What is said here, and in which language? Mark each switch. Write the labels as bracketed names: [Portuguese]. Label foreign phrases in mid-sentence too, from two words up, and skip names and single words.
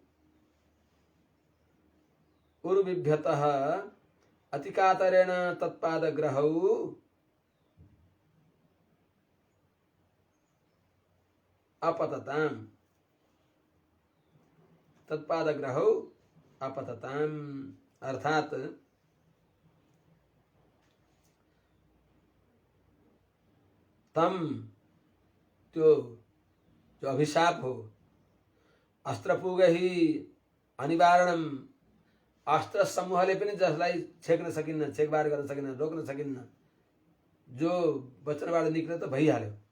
[Sanskrit] उर्बिभ्यतः अतिकातरेण तत्पादग्रहौ अपतताम, तत्पादग्रहौ अपतताम, अर्थात तम, [Nepali] त्यो जो अभिशाप हो, [Sanskrit] अस्त्रपूगहि अनिवारणम, [Nepali] अस्त्र समूहले पनि जसलाई छेक्न सकिन्न, छेकबार गर्न सकिन्न, रोक्न सकिन्न, जो वचनबाट निक्ल्यो त भइहाल्यो,